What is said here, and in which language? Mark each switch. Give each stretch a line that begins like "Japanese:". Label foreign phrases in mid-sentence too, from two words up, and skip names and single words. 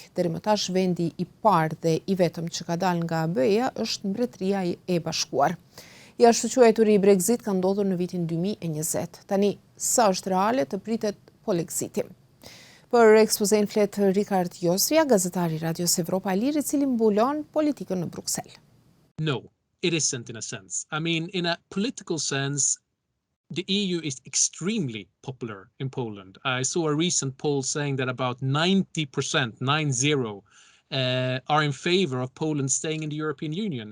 Albanian: Deri më tash vendi i parë dhe i vetëm që ka dalë nga BE-ja është Mbretëria e Bashkuar. Jashtëquajturi i Brexit ka ndodhur në vitin 2020. Tani, sa është reale të pritet Polexiti? Për ekspozen flet Rikard Josvia, gazetari Radios Evropa e Lirë, i cili mbulon politikën në Bruksel.
English: No, it isn't in a sense. I mean, in a political sense, the EU is extremely popular in Poland. I saw a recent poll saying that about 90%, are in favor of Poland staying in the European Union.